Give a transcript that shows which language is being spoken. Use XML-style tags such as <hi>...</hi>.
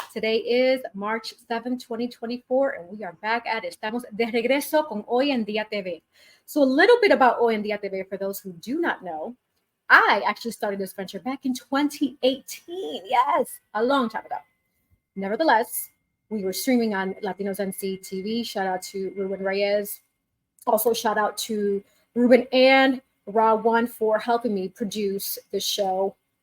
<en>Today is March 7th, 2024, and we are back at it.</en> <es>Estamos de regreso con Hoy en Día TV.</es> <en>So a little bit about Hoy en Día TV for those who do not know. I actually started this venture back in 2018. Yes, a long time ago. Nevertheless, we were streaming on Latinos NC TV. Shout out to Ruben Reyes. Also, shout out to Ruben and Raw One for helping me produce the show.</en>